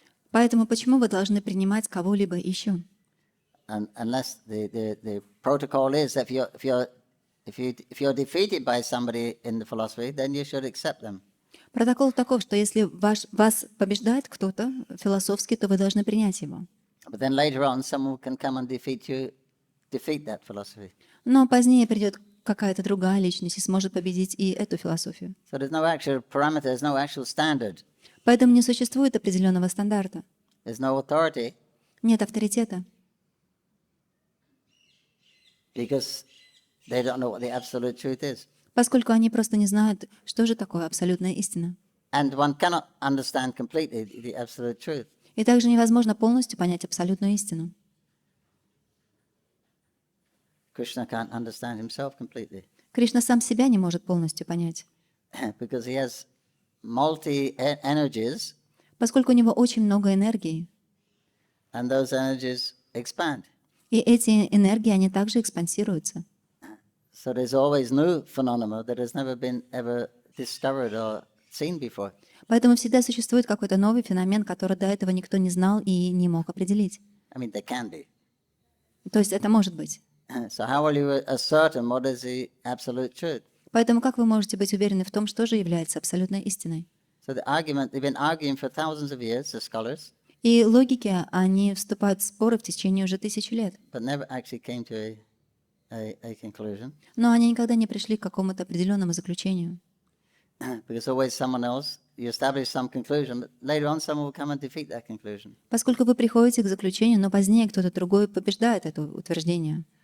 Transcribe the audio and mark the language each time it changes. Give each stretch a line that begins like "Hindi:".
Russian: поэтому почему вы должны принимать кого-либо еще?
English: Unless the protocol is that if you're defeated by somebody in the philosophy, then you should accept them.
Russian: Протокол таков, что если вас побеждает кто-то философски, то вы должны принять его.
English: But then later on, someone can come and defeat that philosophy.
Russian: Но позднее придет какая-то другая личность и сможет победить и эту философию.
English: So there's no actual parameter, there's no actual standard,
Russian: Поэтому не существует определенного стандарта.
English: there's no authority,
Russian: Нет авторитета,
English: because they don't know what the absolute truth is.
Russian: поскольку они просто не знают, что же такое абсолютная истина.
English: And one cannot understand completely the absolute truth.
Russian: И также невозможно полностью понять абсолютную истину.
English: Krishna can't understand himself completely
Russian: Кришна сам себя не может полностью понять,
English: because he has multi-energies,
Russian: поскольку у него очень много энергии.
English: and those energies expand.
Russian: И эти энергии, они также экспансируются.
English: So there's always new phenomena that has never been ever discovered or seen before.
Russian: Поэтому всегда существует какой-то новый феномен, который до этого никто не знал и не мог определить.
English: I mean, there can be.
Russian: То есть это может быть.
English: So how will you ascertain what is the absolute truth?
Russian: Поэтому как вы можете быть уверены в том, что же является абсолютной истиной?
English: So the argument, they've been arguing for thousands of years, the scholars,
Russian: И логики, они вступают в споры в течение уже 1000 лет.
English: but never actually came to a conclusion.
Russian: Но они никогда не пришли к какому-то определенному заключению.
English: Because always someone else, you establish some conclusion, but later on someone will come and defeat that conclusion.
Russian: Поскольку вы приходите к заключению, но позднее кто-то другой побеждает это утверждение.